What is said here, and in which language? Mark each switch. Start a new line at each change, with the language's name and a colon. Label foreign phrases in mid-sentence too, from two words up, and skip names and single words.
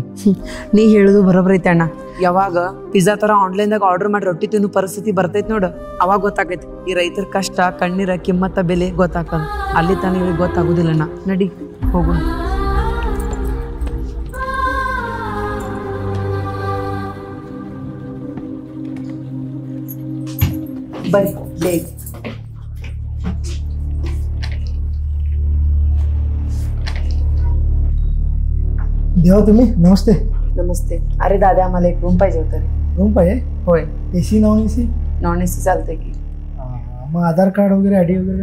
Kannada: ನೀ ಹೇಳುದು ಬರೋಬ್ಬರ ಐತೆ ಅಣ್ಣ ಯಾವಾಗ ಪಿಜ್ಜಾ ತರ ಆನ್ಲೈನ್ದಾಗ ಆರ್ಡರ್ ಮಾಡಿ ರೊಟ್ಟಿ ತಿನ್ನೋ ಪರಿಸ್ಥಿತಿ ಬರ್ತೈತಿ ನೋಡು ಅವಾಗ ಗೊತ್ತಾಗೈತಿ ಈ ರೈತರ ಕಷ್ಟ ಕಣ್ಣೀರ ಕಿಮ್ಮತ್ತ ಬೆಲೆ ಗೊತ್ತಾಗ್ತದ ಅಲ್ಲಿ ತಾನೇ ಇವ್ರಿಗೆ ಗೊತ್ತಾಗುದಿಲ್ಲ ಅಣ್ಣ ನಡಿ ಹೋಗೋಣ ಬರ್ರಿ ಬೇಗ
Marathi: देवा तुम्ही नमस्ते नमस्ते अरे दादा आम्हाला एक रूम पाहिजे होतं रे रूम पाहिजे होय
English: AC non AC non AC
Marathi: चालतंय की मग आधार कार्ड वगैरे आयडी वगैरे